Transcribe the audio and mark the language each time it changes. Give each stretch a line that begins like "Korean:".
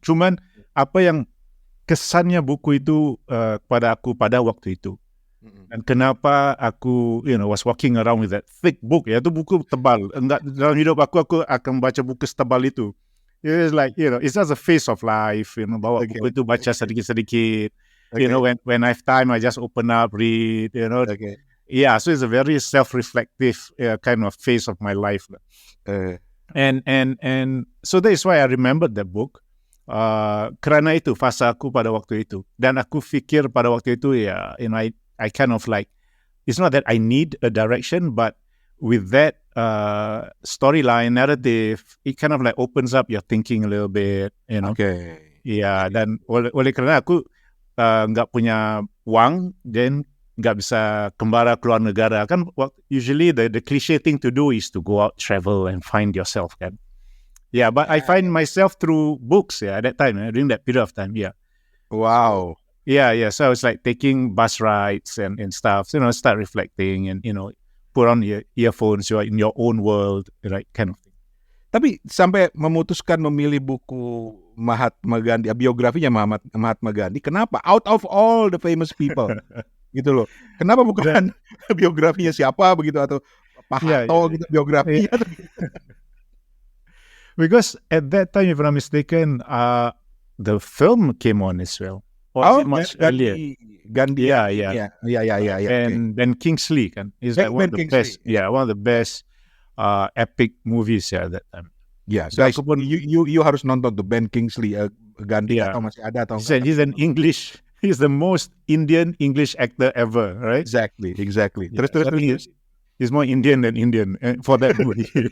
Malay: Cuman apa yang kesannya buku itu pada aku pada waktu itu. Dan kenapa aku
English: was walking around with that thick book,
Malay: ya, itu buku tebal. Enggak, dalam hidup aku akan baca buku setebal itu.
English: It's like, it's just a phase of life,
Malay: bawa buku itu baca sedikit-sedikit.
English: When I have time, I just open up, read, Yeah, so it's a very self-reflective kind of phase of my life. And so that is why I remembered that book.
Malay: Kerana itu fasa aku pada waktu itu. Dan aku fikir pada waktu itu,
English: I kind of like, it's not that I need a direction, but with that storyline, narrative, it kind of like opens up your thinking a little bit, Okay.
Malay: Yeah, dan oleh kerana aku nggak punya uang, then nggak bisa kembali keluar negara.
English: Kan usually the cliche thing to do is to go out, travel, and find yourself, kan? Yeah, but I find myself through books, at that time, during that period of time, Wow. Yeah. So I was like taking bus rides and stuff, start reflecting and, put on your earphones, you're in your own world, right, kind of thing.
Indonesian: Tapi sampai memutuskan memilih buku Mahatma Gandhi, biografinya Mahatma Gandhi, kenapa?
English: Out of all the famous people, gitu loh.
Indonesian: Kenapa bukan biografinya siapa begitu, atau Pak Harto gitu biografinya?
English: Because at that time, if I'm not mistaken, the film came on as well. Or much earlier. Gandhi. Yeah. And then Kingsley is like one of the best. Yeah, one of the best epic movies at that time. Yeah, guys,
Indonesian: you harus nonton tuh Ben Kingsley, Gandhi atau masih ada atau enggak.
English: He's the most Indian English actor ever, right? Exactly. Yeah. Terus. He's more Indian than Indian for that movie.